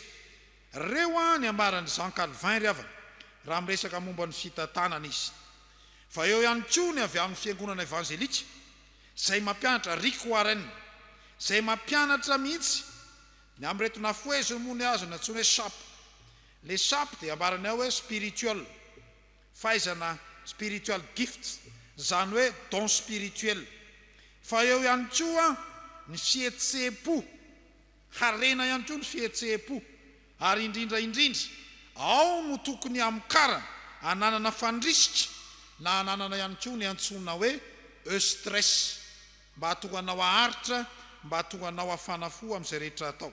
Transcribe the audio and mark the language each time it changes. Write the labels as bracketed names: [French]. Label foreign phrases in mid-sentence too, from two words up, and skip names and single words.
[Malagasy] Reo ny ambarany Jean Calvin ry havana raha miresaka momba ny fitantanana izy. Fa eo ihany koa ny avy amin'ny fiangonana evangelika izay mampianatra Rick Warren izay mampianatra mihitsy ny amin'reto nafoeziny moa ny azo ny antsoina hoe SHAP. Le SHAP dia ambarany ao hoe spiritual, fahaizana [English] spiritual gift [Malagasy] zany hoe [French] don spirituel. [Malagasy] Fa eo ihany koa ny fihetsepo, harena ihany koa ny fihetsepo ary indrindra ao no tokony amokarana ananana fandrisika na ananana ihany koa ny antsoina hoe stress mba hahatonga anao aharitra, mba hahatonga anao hafanafo amin'izay rehetra atao.